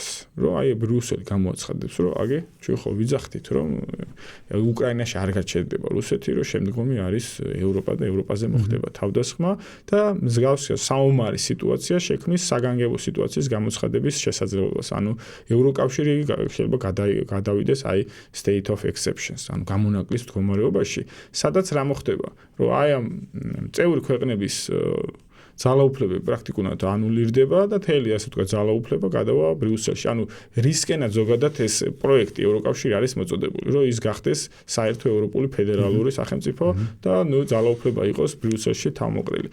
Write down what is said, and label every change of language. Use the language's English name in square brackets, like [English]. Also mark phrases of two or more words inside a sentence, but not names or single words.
[Georgian] რომ აი ბრიუსელი გამოაცხადებს, რომ აგე ჩვენ ხო ვიძახდით, რომ უკრაინაში არ გაჩერდება რუსეთი, რომ შემდგომი არის ევროპა და ევროპაზე მოხდება თავდასხმა და მსგავსი საომარი სიტუაცია შექმნის საგანგებო სიტუაციის გამოცხადების შესაძლებლობას. ანუ ევროკავშირი შეიძლება გადავიდეს აი [English] state of exceptions, [Georgian] ანუ გამონაკლის მდგომარეობაში, სადაც რა მოხდება, რომ აი ამ წევრი ქვეყნების ძალაუფლებები პრაქტიკულად ანულირდება და თელი ასე ვთქვათ ძალაუფლება გადავა ბრიუსელში. ანუ რისკენად ზოგადად ეს პროექტი ევროკავშირი არის მოწოდებული, რომ ის გახდეს საერთო ევროპული ფედერალური სახელმწიფო და ნუ ძალაუფლება იყოს ბრიუსელში თავმოყრილი.